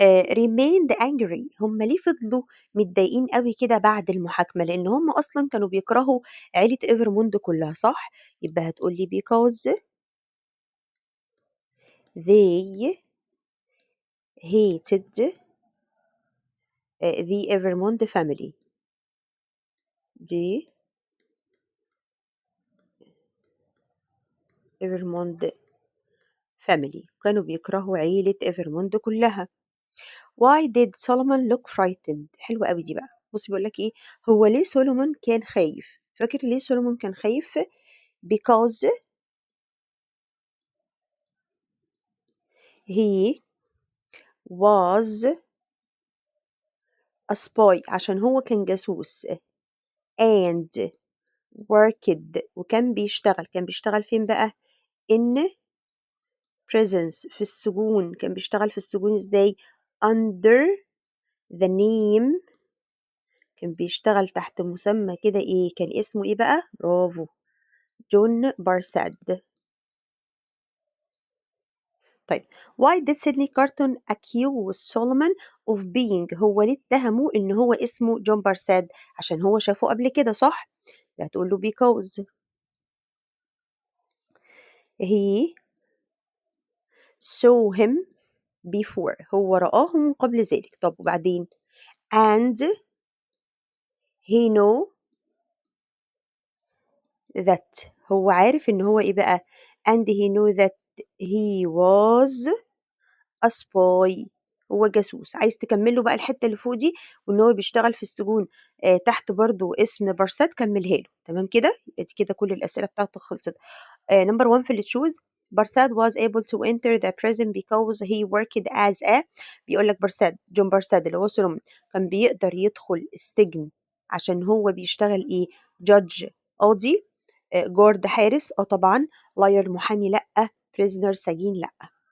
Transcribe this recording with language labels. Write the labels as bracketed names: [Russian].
[English] remained angry [Arabic] هم ليه فضلوا متضايقين قوي كده بعد المحاكمة لأن هم أصلا كانوا بيكرهوا عيلة إيفرموند كلها صح يبقى هتقولي [English] because they hated the Evermond family [Arabic] دي إيفرموند family. كانوا بيكرهوا عيلة إيفرموند كلها. [English] Why did Solomon look frightened؟ [Arabic] حلوة قوي دي بقى. بص بيقول لك ايه، هو ليه سولومون كان خايف؟ فاكر ليه سولومون كان خايف؟ [English] because he was a spy، [Arabic] عشان هو كان جاسوس، [English] and worked، [Arabic] وكان بيشتغل، كان بيشتغل فين بقى؟ [English] in prisons، [Arabic] في السجون. كان بيشتغل في السجون ازاي؟ [English] under the name، [Arabic] كان بيشتغل تحت مسمى كده ايه؟ كان اسمه ايه بقى؟ برافو، جون بارساد. طيب [English] why did Sydney Carton accuse Solomon of being، [Arabic] هو ليه اتهمه ان هو اسمه جون بارساد؟ عشان هو شافه قبل كده، صح؟ هتقول له [English] because he saw him before، [Arabic] هو رآه من قبل ذلك. طب وبعدين؟ [English] and he know that، [Arabic] هو عارف ان هو ايه بقى؟ [English] and he know that he was a spy، [Arabic] هو جاسوس. عايز تكمله بقى الحتة اللي فوق دي، وان هو بيشتغل في السجون تحت برضو اسم بارساد، كملها له. تمام كده، يبقى دي كده كل الأسئلة بتاعته خلصت. نمبر 1 في اللي تشوز، بارساد [English] was able to enter the prison because he worked as a، [Arabic] بيقول لك بارساد، جون بارساد اللي هو سولومون، كان بيقدر يدخل السجن عشان هو بيشتغل ايه؟ جادج، قاضي، جارد حارس، طبعا، لاير محامي لأ، prisoner سجين لأ.